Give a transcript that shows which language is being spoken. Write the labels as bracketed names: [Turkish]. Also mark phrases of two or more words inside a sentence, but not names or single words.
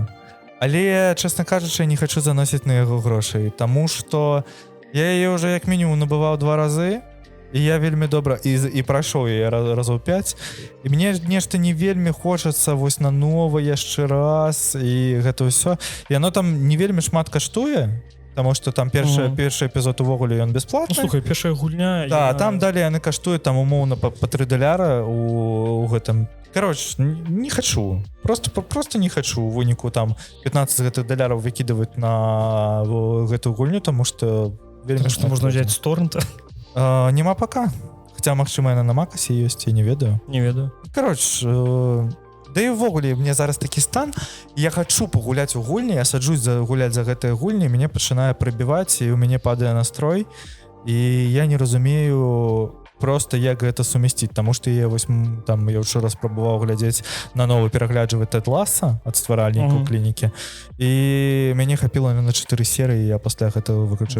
[Belarusian] Але, честно кажучы, я не хочу заносіць на яго грошай, таму што я яе ўжо як мінімум набываў 2 разы, і я вельмі добра і прайшоў яе разоў 5, і мне нешта не вельмі хочацца вось на нова яшчэ раз, і гэта ўсё. І оно там не вельмі шмат каштуе, таму што там першы эпізод увогуле ён бесплатны. Слухай, першая гульня... Да, там далей яны каштуюць там умоўна па $3 у гэтым. [Russian] Короче, не хочу. [Belarusian] Просто не хочу у выніку там $15 гэтых выкидывать на гэтую гульню, таму што вельмі што можна взять з торрента. Нема пока. Хотя, магчыма, яна на Макасе ёсць, я не ведаю. Не ведаю. Короче, да і ўвогуле мне зараз такі стан, я хочу пагуляць у гульні, я саджусь гуляць за гэтыя гульні, мяне пачынае прыбіваць, і у мяне падае настрой, і я не разумею просто як гэта сумясціць, таму што я вось там я ўчора спрабаваў глядзець на новы перагляджваць Тед Ласса ад стваральнікаў клінікі, і мяне хапіла на 4 серыі, я пасля гэтага выключу.